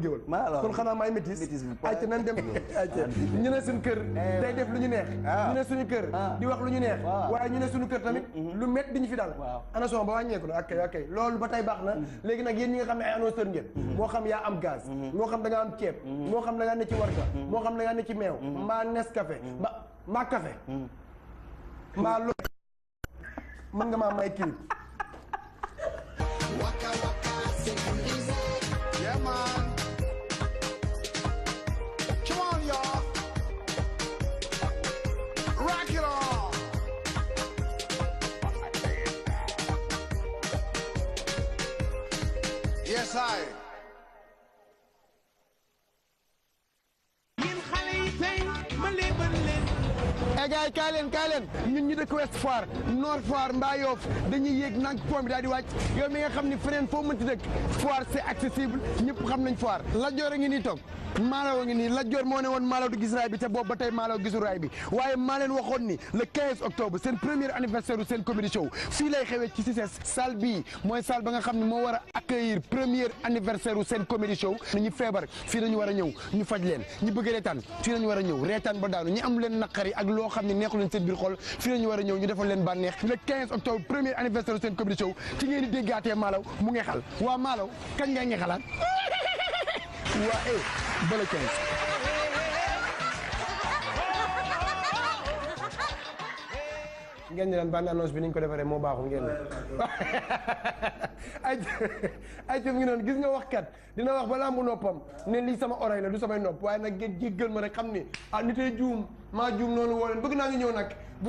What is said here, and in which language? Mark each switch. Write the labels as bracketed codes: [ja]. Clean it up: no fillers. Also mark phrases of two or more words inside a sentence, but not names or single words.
[wo] géwal kon xanaa maay métis ayca nan dem ayca ñu ne suñu kër day def lu ñu neex ñu ne suñu kër di wax lu ñu neex waaye ñu ne suñu kër tamit lu métti di ñu fi dal ana son ba wàññeeku na ok loolu ba tey baax na léegi nag yéen ñi nga xam ne ay annonceur ngeen moo xam yaa am gaz moo xam da nga am ceeb moo xam da nga ne ci warga moo xam da nga ne ci meew mbaa Nescafé mbaa café mbaa loolu mën nga maa may clip [en] yeah man come on y'all rock it on yes I [wo] gars yi kaay leen ñun ñu dëkk Ouest Foire Nord Foire mbaa Yoff dañuy yéeg nag pont bi daal di wàcc yow mi nga xam ni feneen foo mënti dëkk Foire [fr] c'est accessible [wo] ñëpp xam nañ Foire Lat Joor a ngi nii toog Malaw a ngi nii Lat Joor moo ne woon Malaw du gis raay bi te boobu ba tey Malaw gisul raay bi waaye maa leen waxoon ni [fr] le 15 octobre [wo] seen [fr] premier anniversaire [wo] u seen [en] comedy show [wo] fii lay xewee ci CICES salle bii mooy salle ba nga xam ne moo war a accueillir [fr] premier anniversaire [wo] u seen [en] comedy show [wo] ni ñu feebar fii lañu war a ñëw ñu faj leen ñi bëgg reetaan fii lañu war a ñëw reetaan ba daanu ñi am leen naqari ak loo xam ne neexu leen seen biir xol fii lañu war a ñëw ñu defal leen bànneex [fr] le 15 octobre premier anniversaire [wo] u seen [en] comedy show [wo] ci ngeen di déggaatee Malaw mu ngexal waa Malaw kañ ngay ngexalaat waa bala 15 ngeen ni lan [fr] bande annonce [wo] bi niñ ko defaree moo baaxul ngeen ay ngi noonu gis nga waxkat dina wax ba lambu noppam ne lii sama oreille la du samay nopp waaye nag ngeen jéggal ma rek xam ni nitee juum maa juum noonu woo leen bëgg naa ñu ñëw nag bu ñu